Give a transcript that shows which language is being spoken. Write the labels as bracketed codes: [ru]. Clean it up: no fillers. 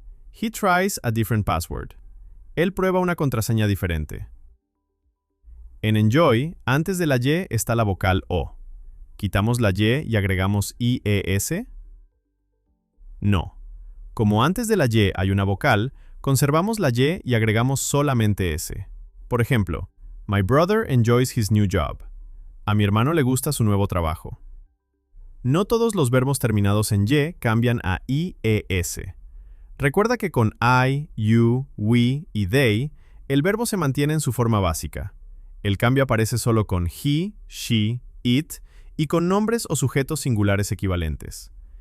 [en] He tries a different password. [es] Él prueba una contraseña diferente. En enjoy, antes de la y está la vocal o. ¿Quitamos la y agregamos ies? No. Como antes de la y hay una vocal, conservamos la y agregamos solamente s. Por ejemplo, [en] my brother enjoys his new job. [es] A mi hermano le gusta su nuevo trabajo. No todos los verbos terminados en y cambian a ies. Recuerda que con I, you, we y they, el verbo se mantiene en su forma básica. El cambio aparece solo con he, she, it y con nombres o sujetos singulares equivalentes.